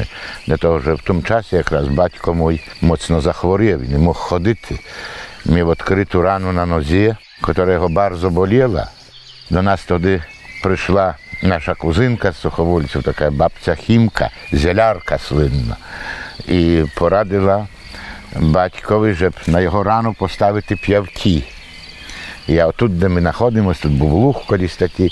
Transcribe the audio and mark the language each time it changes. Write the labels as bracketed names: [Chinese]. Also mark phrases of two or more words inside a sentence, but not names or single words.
[Polish] Dlatego, że w tym czasie jak Baćko mój mocno zachorował, nie mógł chodzić. Miał odkrytą ranę na nodze, która go bardzo boliła. [Ukrainian] До нас туди прийшла наша кузинка з Суховольців, така бабця Хімка, зелярка слинна, і порадила батькові, щоб на його рану поставити п'явки. Я отут, де ми знаходимося, тут був луг колись такий.